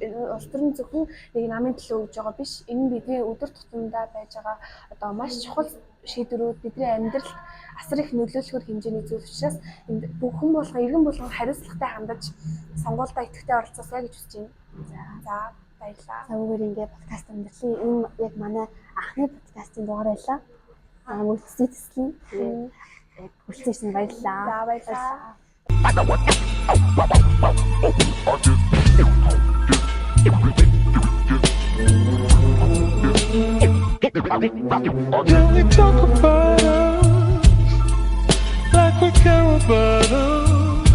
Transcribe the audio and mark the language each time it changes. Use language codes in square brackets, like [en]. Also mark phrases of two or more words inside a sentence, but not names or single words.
[mn] Улс төр нь зөвхөн нэг намын төлөө өгж байгаа биш. Энэ нь бидний өдөр тутамдаа байж байгаа одоо маш чухал шийдвэрүүд бидний амьдралд асар их нөлөөлөхөр хэмжээний зүйл учраас энд бүхэн болгон иргэн болгон хариуцлагатай хандаж сонгуульдаа идэвхтэй оролцоосаа гэж хүсэж байна. За баярлалаа. Савгаар ингээд подкаст өндөрлөө. Энэ яг манай анхны подкастын дугаар байлаа. Мөлтсөд төслийн яг хүрэлцэн баярлалаа. За баярлалаа. [en] Can we talk about us like we care about us?